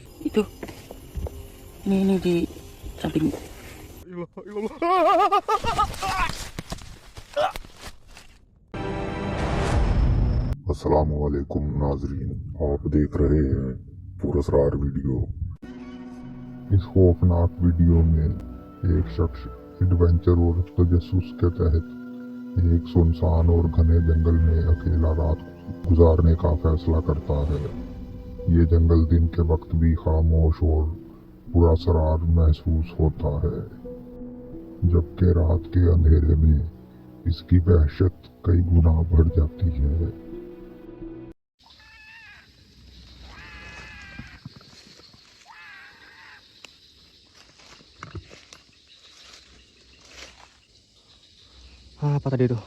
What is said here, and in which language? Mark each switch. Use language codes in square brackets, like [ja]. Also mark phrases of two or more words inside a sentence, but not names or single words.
[id] Itu, ini di samping. [hi] अस्सलामुअलैकुम नाजरीन, आप देख रहे हैं पुरस्कार वीडियो। इस खौफनाक वीडियो में एक शख्स एडवेंचर और तजस्सुस के तहत एक सुनसान और घने जंगल में अकेला रात गुजारने का फैसला करता है। ये जंगल दिन के वक्त भी खामोश और पुरअसरार महसूस होता है, जबकि रात के अंधेरे में इसकी वहशत कई गुना बढ़ जाती है। [id] Apa tadi itu?